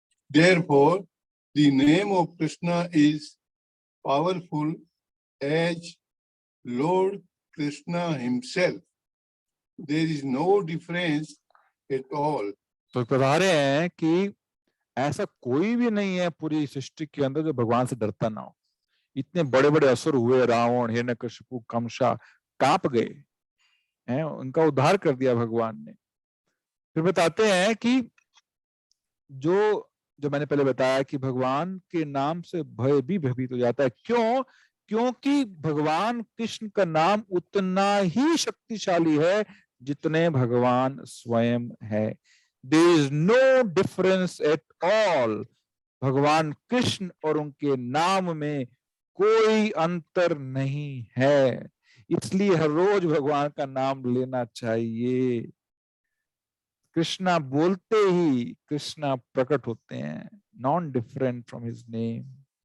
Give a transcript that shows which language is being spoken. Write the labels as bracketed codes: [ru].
[en] Therefore, the name of Krishna is powerful as Lord Krishna himself. There is no difference at all. [hi] तो बता रहे हैं कि ऐसा कोई भी नहीं है पूरी सृष्टि के अंदर जो भगवान से डरता ना हो। इतने बड़े बड़े असुर हुए, रावण, हिरण्यकशिपु, कंसा, कांप गए हैं, उनका उद्धार कर दिया भगवान ने। फिर बताते हैं कि जो मैंने पहले बताया कि भगवान के नाम से भय भी भयभीत हो जाता है। क्यों? क्योंकि भगवान कृष्ण का नाम उतना ही शक्तिशाली है जितने भगवान स्वयं है। [en] There is no difference at all. [hi] भगवान कृष्ण और उनके नाम में कोई अंतर नहीं है। इसलिए हर रोज भगवान का नाम लेना चाहिए। कृष्णा बोलते ही कृष्णा प्रकट होते हैं, [en] Non different from his name.